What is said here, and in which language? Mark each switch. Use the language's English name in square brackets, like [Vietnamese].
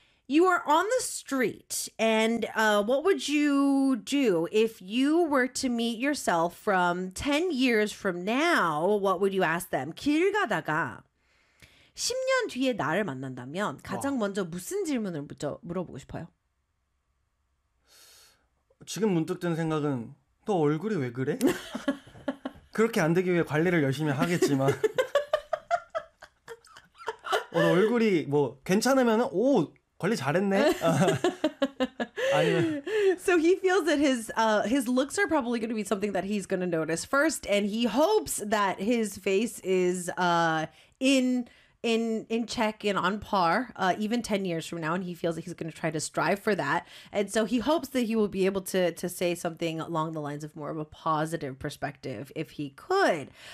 [English] You are on the street and what would you do if you were to meet yourself from 10 years from now? What would you ask them? [Korean] 길 가다가 10년 뒤에 나를 만난다면 가장 먼저 무슨 질문을 물어보고 싶어요? 지금 문득 든 생각은 너 얼굴이 왜 그래? 그렇게 안 되기 위해 관리를 열심히 하겠지만 너 얼굴이 뭐 괜찮으면 오 관리 잘했네. [English] So he feels that his looks are probably going to be something that he's going to notice first, and he hopes that his face is in check and on par even 10 years from now, and he feels that he's going to try to strive for that, and so he hopes that he will be able to say something along the lines of more of a positive perspective if he could.